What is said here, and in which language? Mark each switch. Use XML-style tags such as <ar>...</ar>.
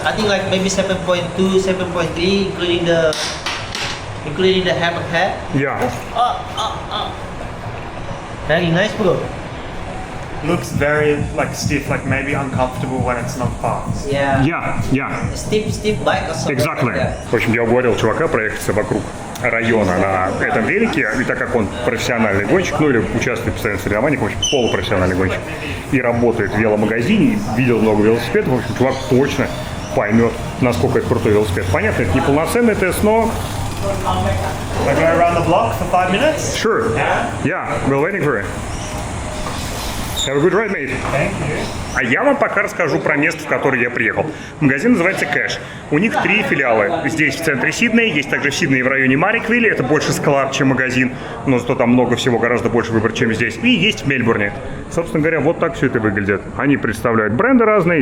<en>I think like maybe 7.2, 7.3, including the hammerhead. Yeah. Very nice, bro. Looks very like stiff, like maybe uncomfortable when it's not fast. Yeah. Yeah. Stiff bike or something Exactly. like that.</en> <ru>В общем, я уговорил чувака проехаться вокруг района на этом велике, и так как он профессиональный гонщик, ну или участвует постоянно в соревнованиях, в общем, полупрофессиональный гонщик, и работает в веломагазине, и видел много велосипедов, в общем, чувак точно поймет, насколько это крутой велосипед. Понятно, это не полноценный тест, но...</ru> <en>We're going around the block for 5 minutes. Sure. Yeah, we're waiting for it. Have a good ride, mate. Thank you.</en> <ru>А я вам пока расскажу про место, в которое я приехал. Магазин называется Cash. У них 3 филиала. Здесь в центре Сиднея, есть также в Сиднее в районе Мариквилля. Это больше склад, чем магазин, но зато там много всего, гораздо больше выбор, чем здесь. И есть в Мельбурне. Собственно говоря, вот так все это выглядит. Они представляют бренды разные.</ru>